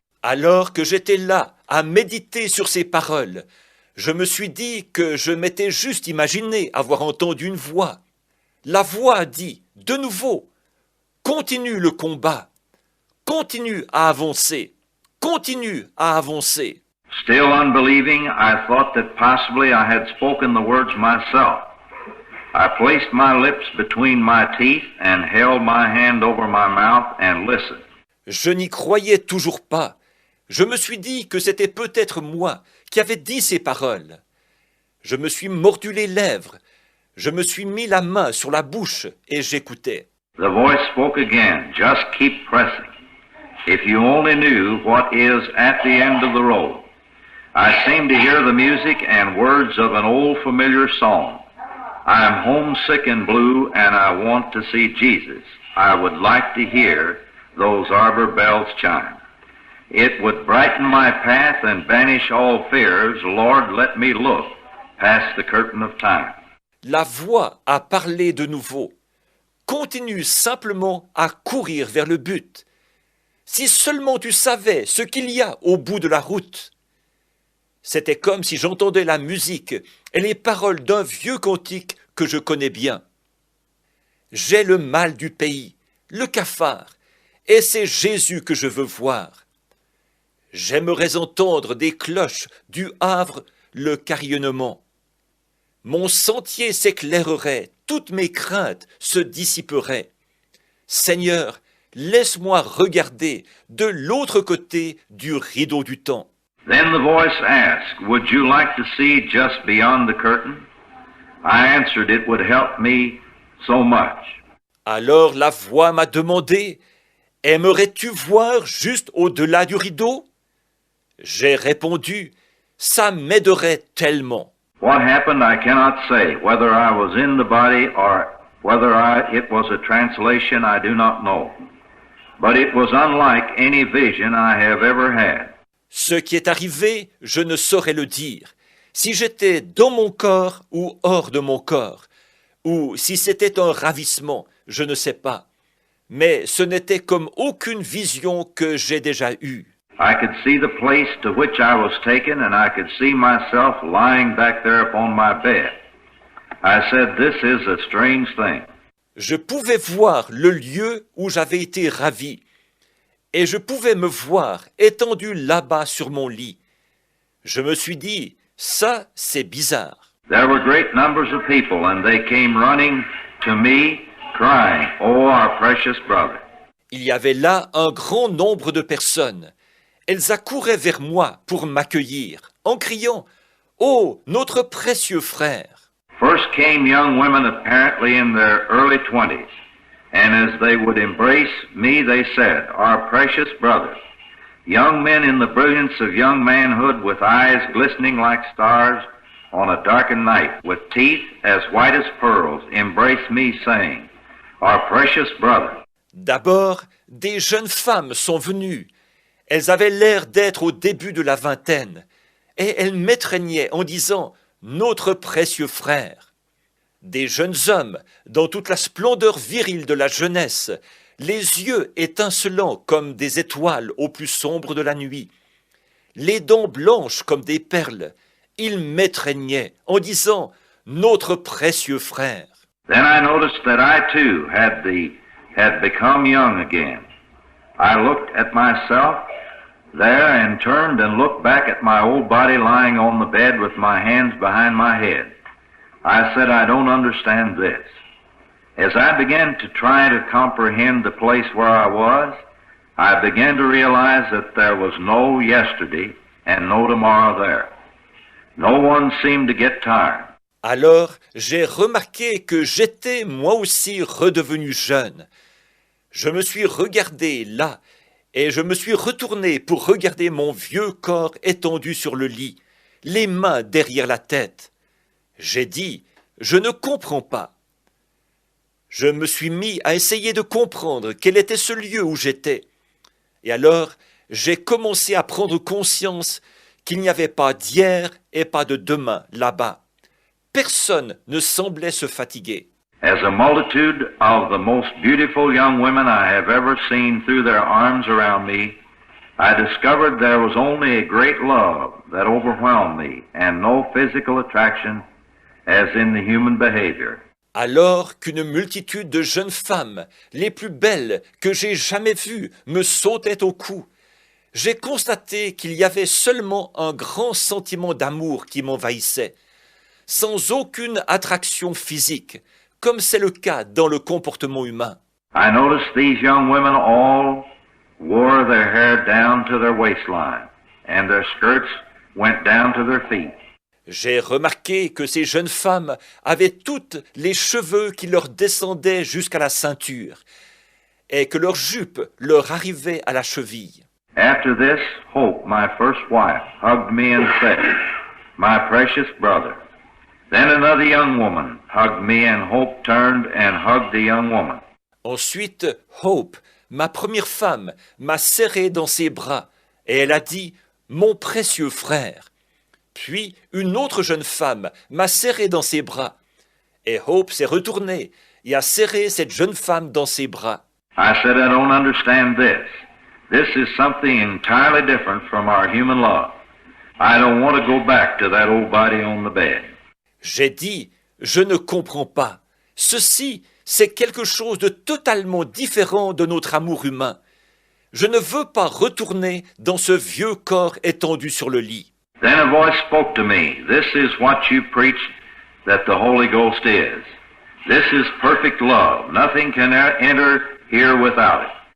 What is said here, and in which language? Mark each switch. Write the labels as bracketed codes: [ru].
[fr] Alors que j'étais là à méditer sur ces paroles, je me suis dit que je m'étais juste imaginé avoir entendu une voix. La voix dit, de nouveau, continue le combat, continue à avancer, continue à avancer. [en] Still unbelieving, I thought that possibly I had spoken the words myself. I placed my lips between my teeth and held my hand over my mouth and listened. [fr] Je n'y croyais toujours pas. Je me suis dit que c'était peut-être moi qui avais dit ces paroles. Je me suis mordu les lèvres. Je me suis mis la main sur la bouche et j'écoutais. [en] The voice spoke again. Just keep pressing. If you only knew what is at the end of the road. I seem to hear the music and words of an old familiar song. I am homesick and blue and I want to see Jesus. I would like to hear those arbor bells chime. It would brighten my path and banish all fears. Lord, let me look past the curtain of time. [fr] La voix a parlé de nouveau. Continue simplement à courir vers le but. Si seulement tu savais ce qu'il y a au bout de la route. C'était comme si j'entendais la musique et les paroles d'un vieux cantique que je connais bien. J'ai le mal du pays, le cafard, et c'est Jésus que je veux voir. J'aimerais entendre des cloches du Havre le carillonnement. Mon sentier s'éclairerait, toutes mes craintes se dissiperaient. Seigneur, laisse-moi regarder de l'autre côté du rideau du temps. [en] Then the voice asked, would you like to see just beyond the curtain? I answered, it would help me so much. [fr] Alors la voix m'a demandé, aimerais-tu voir juste au-delà du rideau? J'ai répondu, ça m'aiderait tellement. [en] What happened I cannot say. Whether I was in the body or whether it was a translation, I do not know. But it was unlike any vision I have ever had. [fr] Ce qui est arrivé, je ne saurais le dire. Si j'étais dans mon corps ou hors de mon corps, ou si c'était un ravissement, je ne sais pas. Mais ce n'était comme aucune vision que j'ai déjà eue. [en] I could see the place to which I was taken, and I could see myself lying back there upon my bed. I said, this is a strange thing. [fr] Je pouvais voir le lieu où j'avais été ravi, et je pouvais me voir étendu là-bas sur mon lit. Je me suis dit, ça, c'est bizarre. [en] There were great numbers of people, and they came running to me, crying, oh, our precious brother. [fr] Il y avait là un grand nombre de personnes. Elles accouraient vers moi pour m'accueillir, en criant « Oh, notre précieux frère !» [en] First came young women apparently in their early 20s, and as they would embrace me, they said, our precious brother. Young men in the brilliance of young manhood with eyes glistening like stars on a darkened night, with teeth as white as pearls, embrace me saying, our precious brother. [fr] D'abord, des jeunes femmes sont venues. Elles avaient l'air d'être au début de la vingtaine, et elles m'étreignaient en disant « Notre précieux frère ». Des jeunes hommes, dans toute la splendeur virile de la jeunesse, les yeux étincelants comme des étoiles au plus sombre de la nuit, les dents blanches comme des perles, ils m'étreignaient en disant « Notre précieux frère ». [en] Then I noticed that I too had become young again. I looked at myself there and turned and looked back at my old body lying on the bed with my hands behind my head. I said, I don't understand this. As I began to try to comprehend the place where I was, I began to realize that there was no yesterday and no tomorrow there. No one seemed to get tired. [fr] Alors j'ai remarqué que j'étais moi aussi redevenu jeune. Je me suis regardé là, et je me suis retourné pour regarder mon vieux corps étendu sur le lit, les mains derrière la tête. J'ai dit, je ne comprends pas. Je me suis mis à essayer de comprendre quel était ce lieu où j'étais. Et alors, j'ai commencé à prendre conscience qu'il n'y avait pas d'hier et pas de demain là-bas. Personne ne semblait se fatiguer. [en] As a multitude of the most beautiful young women I have ever seen threw their arms around me, I discovered there was only a great love that overwhelmed me and no physical attraction as in the human behavior. [fr] Alors qu'une multitude de jeunes femmes, les plus belles que j'ai jamais vues, me sautaient au cou, j'ai constaté qu'il y avait seulement un grand sentiment d'amour qui m'envahissait, sans aucune attraction physique, comme c'est le cas dans le comportement humain. [en] I noticed these young women all wore their hair down to their waistline, and their skirts went down to their feet. [fr] J'ai remarqué que ces jeunes femmes avaient toutes les cheveux qui leur descendaient jusqu'à la ceinture, et que leurs jupes leur arrivaient à la cheville. [en] After this, Hope, my first wife, hugged me and said, "My precious brother." Then another young woman hugged me, and Hope turned and hugged the young woman. [fr] Ensuite, Hope, ma première femme, m'a serré dans ses bras, et elle a dit « Mon précieux frère ». Puis, une autre jeune femme m'a serré dans ses bras, et Hope s'est retournée et a serré cette jeune femme dans ses bras. [en] I said, "I don't understand this. This is something entirely different from our human love. I don't want to go back to that old body on the bed." [fr] J'ai dit « Je ne comprends pas. Ceci, c'est quelque chose de totalement différent de notre amour humain. Je ne veux pas retourner dans ce vieux corps étendu sur le lit. » [en] Then a voice spoke to me. "This is what you preach that the Holy Ghost is. This is perfect love. Nothing can enter here without it."